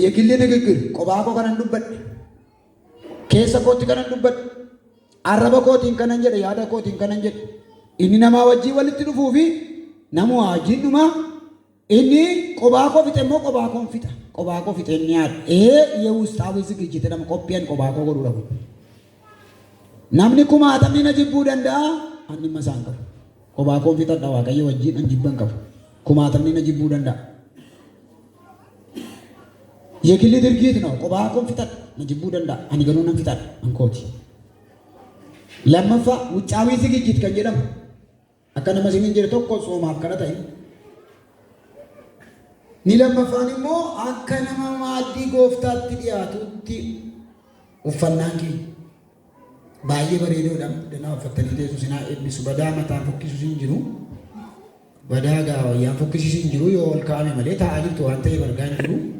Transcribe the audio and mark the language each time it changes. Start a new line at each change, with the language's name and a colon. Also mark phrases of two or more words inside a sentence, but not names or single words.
Amharic: የግል ንግግር
Oromo: qobaa koo kanan dubbadhe. Keessa kootti kanan dubbadhe. Arraba kootiin kanan jedhe, yaada kootiin kanan jedhe. Inni namaa wajjin walitti dhufuu fi nama wajjin dhuma. Inni qobaa koo fixe immoo qobaa koon fixa. Qobaa koo fixe inni yaadu. Ee,
Amharic: የውስጣዊ ዝግጅት jedhama.
Oromo: Qophiin qobaa koo godhuu dhabu. Namni kumaatamni na jibbuu danda'a. Ani dhimma isaan qabu. Qobaa koon fixadha Waaqayyo wajjin an jibban qabu. Kumaatamni na jibbuu danda'a.
Amharic: የግል ድርጊት ነው።
Oromo: Qobaa koon fixadha. Na jibbuu danda'a. Ani garuu nan fixadha. An kooti. Lammaffaa
Amharic: ውጫዊ ዝግጅት
Oromo: kan jedhamu. Akka nama isiniin jedhe tokko soomaaf kana ta'e. Ni lammaffaan immoo akka nama maaddii gooftaatti dhiyaatutti uffannaan keenya. Baay'ee bareedoodha. Danaa uffattanii teessu sinaa eebbisu. Badaa mataan fokkisu sin jiru. Badaa gaa wayyaan fokkisu sin jiru yoo ol kaa'ame malee taa'aa jirtu waan ta'eef argaa hin jiru.